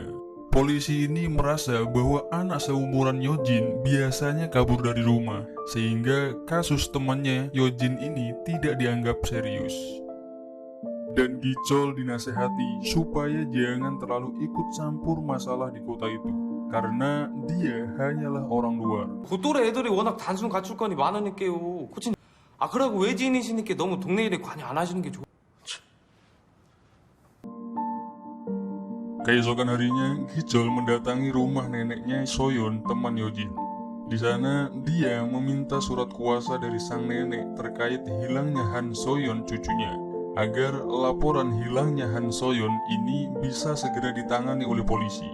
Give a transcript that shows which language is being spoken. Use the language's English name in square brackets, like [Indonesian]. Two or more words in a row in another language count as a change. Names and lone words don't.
[Indonesian] Polisi ini merasa bahwa anak seumuran Yojin biasanya kabur dari rumah, sehingga kasus temannya Yojin ini tidak dianggap serius. Dan Gicol dinasehati supaya jangan terlalu ikut campur masalah di kota itu, karena dia hanyalah orang luar. [Korean] 그 또래 애들이 워낙 단순 가출권이 많으니까요. 코치, 그러고 외지인이시니까 너무 동네 일에 관여 안 하시는 게 좋. [Indonesian] Keesokan harinya, Gicol mendatangi rumah neneknya Soyeon, teman Yojin. Di sana, dia meminta surat kuasa dari sang nenek terkait hilangnya Han Soyeon cucunya, agar laporan hilangnya Han Soyeon ini bisa segera ditangani oleh polisi.